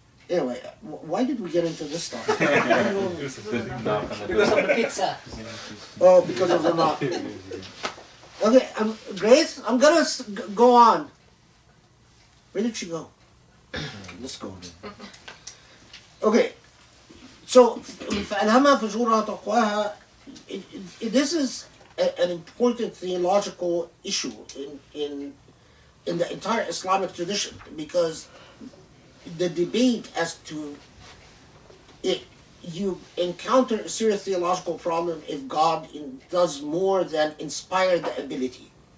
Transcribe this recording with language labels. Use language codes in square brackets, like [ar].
[en] Anyway, why did we get into this stuff? Because of the pizza. Oh, because of the knock. Okay, Grace, I'm gonna go on. Where did she go? Let's go. Okay, so [ar] فألهمها فجورها تقواها. [en] This is an important theological issue in the entire Islamic tradition, because the debate as to you encounter a serious theological problem if God does more than inspire the ability.